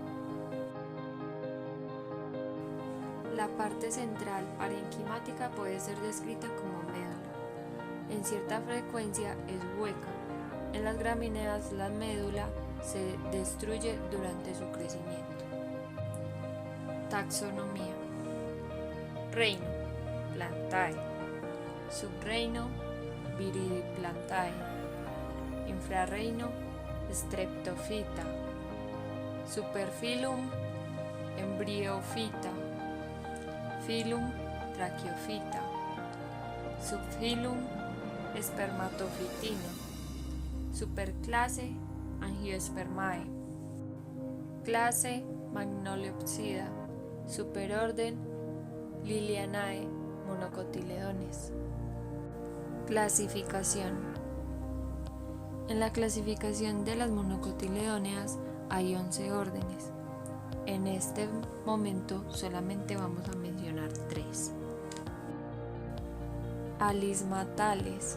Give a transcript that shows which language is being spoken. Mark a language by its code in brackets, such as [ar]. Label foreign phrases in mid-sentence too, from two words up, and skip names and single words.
[es] La parte central parenquimática puede ser descrita como médula. En cierta frecuencia es hueca. En las gramíneas la médula se destruye durante su crecimiento. Taxonomía. Reino: Plantae. Subreino: Viridiplantae. Infrarreino: Streptophyta. Superfilum: Embryophyta. Filum: Tracheophyta. Subfilum: Spermatophytino. Superclase: Angiospermae. Clase: Magnolepsida. Superorden: Lilianae, monocotiledones. Clasificación. En la clasificación de las monocotiledóneas hay 11 órdenes. En este momento solamente vamos a mencionar 3. Alismatales.